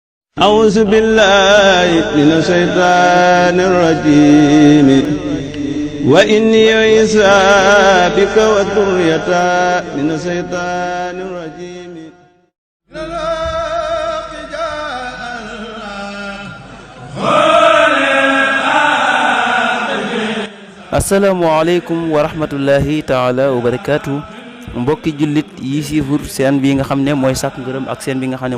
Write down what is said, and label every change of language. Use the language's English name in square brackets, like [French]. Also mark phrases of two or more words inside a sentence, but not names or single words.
[Arabic] أعوذ بالله من الشيطان الرجيم وإني عيسى بك وذريتها من الشيطان الرجيم. السلام عليكم ورحمة الله تعالى وبركاته [Wolof] mbokki jullit yi siifur seen bi nga xam ne mooy sàkk ngërëm ak seen bi nga xam ne